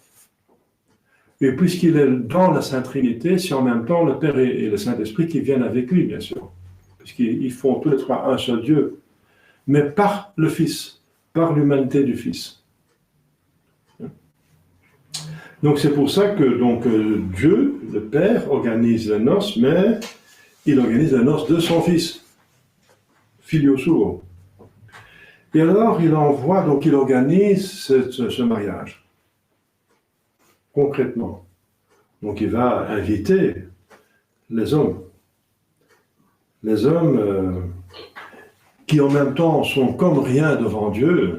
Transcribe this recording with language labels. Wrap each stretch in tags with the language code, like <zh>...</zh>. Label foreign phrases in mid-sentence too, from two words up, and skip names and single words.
<fr>Et puisqu'il est dans la Sainte Trinité, c'est en même temps le Père et le Saint-Esprit qui viennent avec lui, bien sûr, puisqu'ils font tous les trois un seul Dieu, mais par le Fils, par l'humanité du Fils. Donc c'est pour ça que Dieu, le Père, organise les noces, mais il organise les noces de son Fils,</fr> <la>Filio suo.</la> <fr>Et alors il envoie, donc il organise ce mariage, concrètement. Donc il va inviter les hommes qui en même temps sont comme rien devant Dieu.</fr>